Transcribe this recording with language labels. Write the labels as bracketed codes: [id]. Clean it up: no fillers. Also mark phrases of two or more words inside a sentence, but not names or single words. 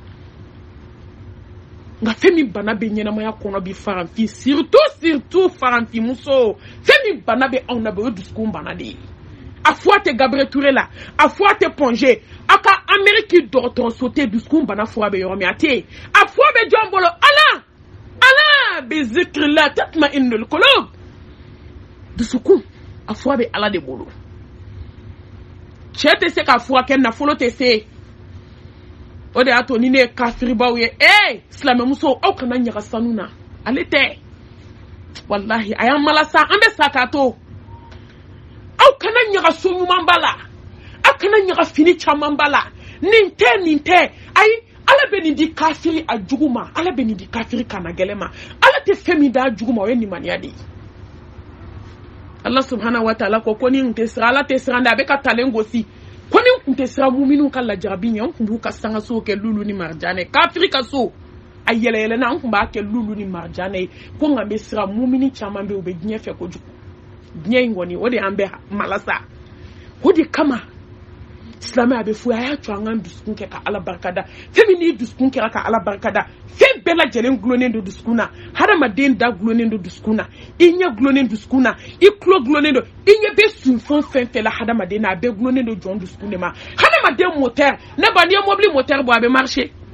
[bm] nga fɛn min bana bɛ ɲɛnamaya kɔnɔ bi faranfin surtout faranfin muso fɛn min bana bɛ anw na bɛ o ye dusukun bana de ye a fɔ a tɛ Gabriel Touré la a fɔ a tɛ Ponge a ka Amérique dɔgɔtɔrɔso tɛ dusukun bana fura bɛ yɔrɔ min a tɛ yen a fɔ bɛ jɔn bolo ala [ar] بذكر الله تطمئن القلوب [bm] dusukun a fura bɛ ala de bolo cɛ tɛ se ka furakɛ nafolo tɛ se o de y'a to ni ne ye kafiribaw ye silamɛmuso aw kana ɲaga sanu na ale tɛ wallahi a y'an malasa an bɛ sa k'a to aw kana ɲaga so ɲuman ba la aw kana ɲaga fini caman ba la nin tɛ ayi ala bɛ nin di kafiri a jugu ma ala bɛ nin di kafiri kana gɛlɛ ma ala tɛ fɛn min d'a jugu ma o ye nimaniya de ye [ar] الله سبحانه وتعالى [bm] ko ni n tɛ siran ala tɛ siran dɛ a bɛ ka talen gosi ko ni n kun tɛ siran muminiw ka lajarabi ɲɛ n kun b'u ka sangasow kɛ lulu ni marjanɛ kafiri ka so a yɛlɛyɛlɛna n kun b'a kɛ lulu ni marjanɛ ye ko nka n bɛ siran mumini caman bɛ u bɛ diɲɛ fɛ kojugu diɲɛ in kɔni o de y'an bɛ malasa o de kama silamɛ a bɛ fɔ a y'a to an ka dusukun kɛ ka ala barika da fɛn min n'i dusukun kɛra ka ala barika da fɛn bɛɛ lajɛlen gulonnen don dusukun na hadamaden da gulonnen don dusukun na i ɲɛ gulonnen dusukun na i tulo gulonnen don i ɲɛ bɛ sunfɛn fɛn fɛn la hadamaden na a bɛɛ gulonnen don jɔn dusukun de ma hadamaden moteur ne ba n'i ye mobili moteur bɔ a bɛ marcher